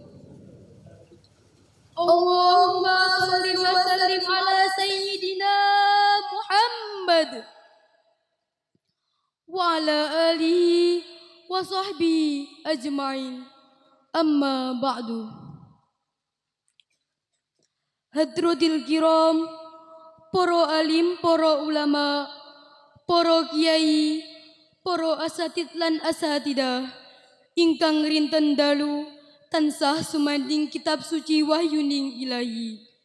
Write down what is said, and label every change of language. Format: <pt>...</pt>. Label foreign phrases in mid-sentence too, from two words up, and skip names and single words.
<ar>اللهم صل وسلم على سيدنا محمد وعلى آله وصحبه أجمعين. أما بعد. حضرات الكرام,</ar> <jv>para alim, para ulama, para kiai, para asatid lan asatidah ingkang rinten dalu tansah sumanding kitab suci wahyuning ilahi.</jv>